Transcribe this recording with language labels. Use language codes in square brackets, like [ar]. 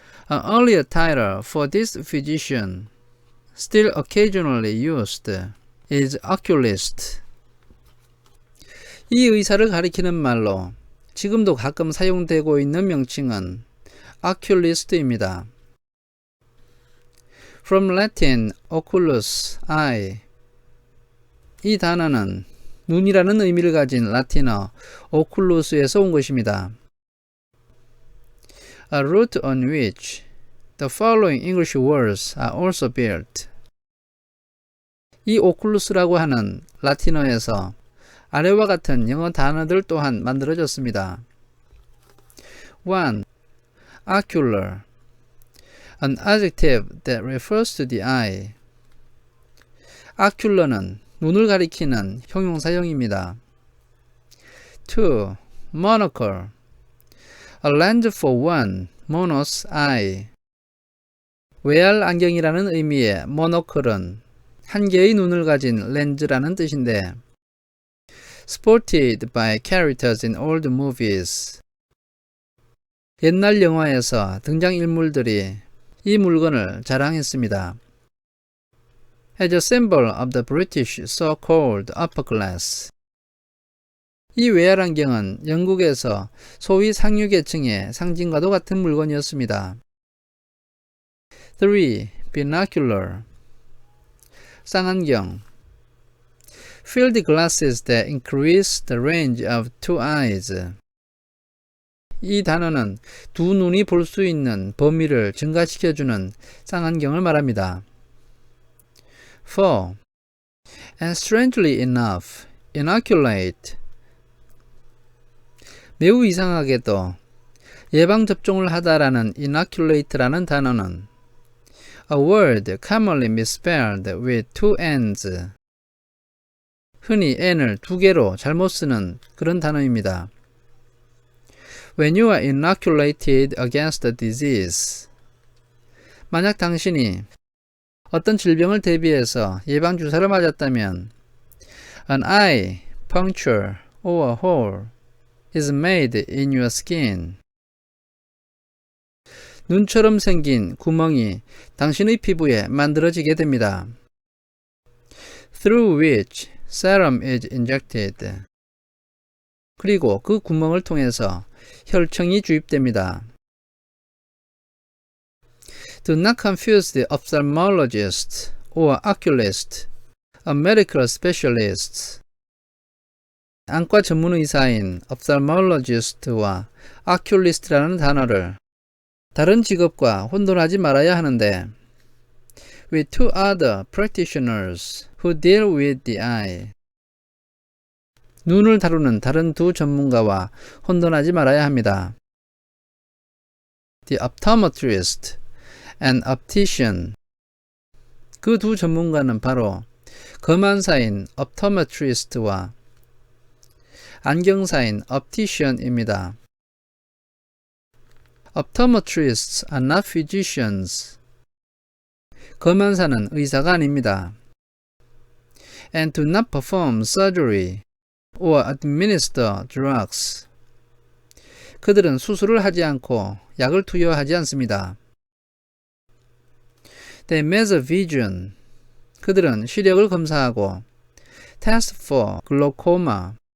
[en] An earlier title for this physician, still occasionally used, is oculist. [ko] 이 의사를 가리키는 말로 지금도 가끔 사용되고 있는 명칭은 oculist입니다. [en] From Latin oculus, eye. [ko] 이 단어는 눈이라는 의미를 가진 라틴어 oculus에서 온 것입니다. [en] A root on which the following English words are also built. [ko] 이 oculus라고 하는 라틴어에서 아래와 같은 영어 단어들 또한 만들어졌습니다. [en] 1. Ocular. An adjective that refers to the eye. [ko] ocular는 눈을 가리키는 형용사형입니다. [en] 2. Monocle. A lens for one, monos eye. [ko] 외알 안경이라는 의미의 monocle은 한 개의 눈을 가진 렌즈라는 뜻인데 [en] sported by characters in old movies. [ko] 옛날 영화에서 등장인물들이 이 물건을 자랑했습니다. [en] As a symbol of the British so-called upper class. [ko] 이 외알 안경은 영국에서 소위 상류계층의 상징과도 같은 물건이었습니다. [en] 3. Binocular. [ko] 쌍안경. [en] Field glasses that increase the range of two eyes. [ko] 이 단어는 두 눈이 볼 수 있는 범위를 증가시켜주는 쌍안경을 말합니다. [en] 4. And strangely enough, inoculate. [ko] 매우 이상하게도 예방접종을 하다라는 inoculate라는 단어는 [en] a word commonly misspelled with two n's. [ko] 흔히 n을 두 개로 잘못 쓰는 그런 단어입니다. [en] When you are inoculated against a disease. [ko] 만약 당신이 어떤 질병을 대비해서 예방주사를 맞았다면 [en] an eye puncture or a hole is made in your skin. [ko] 눈처럼 생긴 구멍이 당신의 피부에 만들어지게 됩니다. [en] Through which serum is injected. [ko] 그리고 그 구멍을 통해서 혈청이 주입됩니다. [en] Do not confuse the ophthalmologist or oculist, a medical specialist. [ko] 안과 전문 의사인 ophthalmologist와 oculist라는 단어를 다른 직업과 혼돈하지 말아야 하는데 [en] with two other practitioners who deal with the eye. [ko] 눈을 다루는 다른 두 전문가와 혼돈하지 말아야 합니다. [en] The optometrist and optician. [ko] 그 두 전문가는 바로 검안사인 optometrist와 안경사인 optician입니다. [en] Optometrists are not physicians. [ko] 검안사는 의사가 아닙니다. [en] And do not perform surgery or administer drugs. [ko] 그들은 수술을 하지 않고 약을 투여하지 않습니다. [en] They measure vision. [ko] 그들은 시력을 검사하고 [en] test for glaucoma.